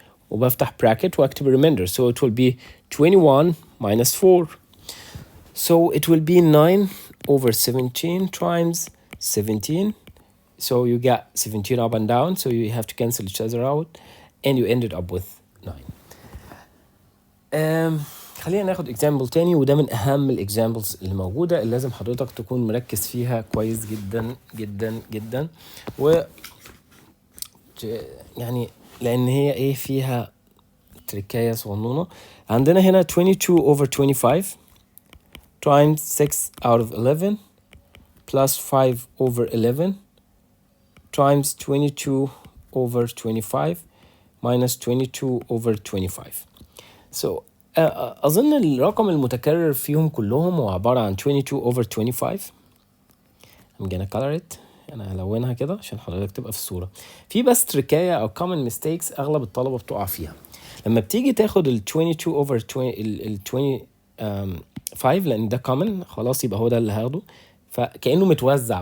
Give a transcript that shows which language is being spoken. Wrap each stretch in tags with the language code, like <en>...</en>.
<ar>وبفتح</ar> <en>bracket واكتب remainder so it will be 21 minus 4 so it will be 9 over 17 times 17 so you got 17 up and down so you have to cancel each other out and you ended up with 9.</en> <ar>خلينا ناخد example تاني وده من أهم الإكزامبلز اللي موجودة اللي لازم حضرتك تكون مركز فيها كويس جدا جدا جدا و يعني لأن هي إيه فيها تركاية صغنونة. عندنا هنا</ar> <en>22 over 25 times 6 out of 11 plus 5 over 11 times 22 over 25 minus 22 over 25.</en> <ar>So أظن الرقم المتكرر فيهم كلهم هو عبارة عن 22 over 25.</ar> <en>I'm gonna color it.</en> <ar>أنا هلونها كده عشان حضرتك تبقى في الصورة. في بس تركاية أو common mistakes أغلب الطلبة بتقع فيها. لما بتيجي تاخد ال 22 over 20 ال 25 لأن ده common خلاص يبقى هو ده اللي هاخده، فكأنه متوزع.</ar>